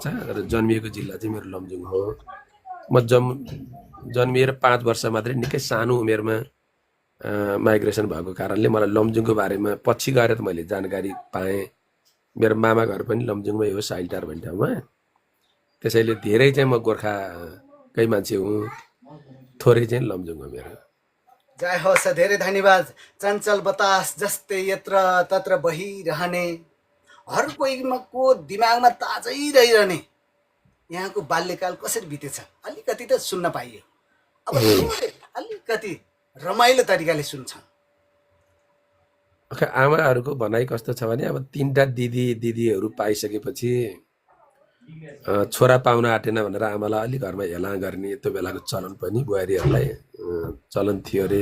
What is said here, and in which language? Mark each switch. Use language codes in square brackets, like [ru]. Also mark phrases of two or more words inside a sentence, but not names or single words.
[ne] र जन्मिएको जिल्ला चाहिँ मेरो लमजुङ हो। म जन्मिएर 5 वर्ष मात्रै निकै सानो उमेरमा माइग्रेसन भएको कारणले मलाई लमजुङको बारेमा पछि गएर त मैले जानकारी पाएँ। मेरो मामा घर पनि लमजुङमै हो, साइलटार भन्ने ठाउँमा। त्यसैले धेरै चाहिँ म गोर्खाकै मान्छे हुँ, थोरै चाहिँ लमजुङ हो मेरो। जय होस्। धेरै धन्यवाद। चञ्चल बतास जस्तै यत्र तत्र बहिरहने, हर कोहीको दिमागमा ताजै रहिरहने यहाँको बाल्यकाल कसरी बितेछ अलिकति त सुन्न पाइयो। अब अलिकति रमाइलो तरिकाले सुन्छौँ। आमाहरूको भनाइ कस्तो छ भने अब 3टा दिदीहरू पाइसकेपछि छोरा पाउन आँटेन भनेर आमालाई अलिक घरमा हेला गर्ने त्यो बेलाको चलन पनि बुहारीहरूलाई चलन थियो अरे।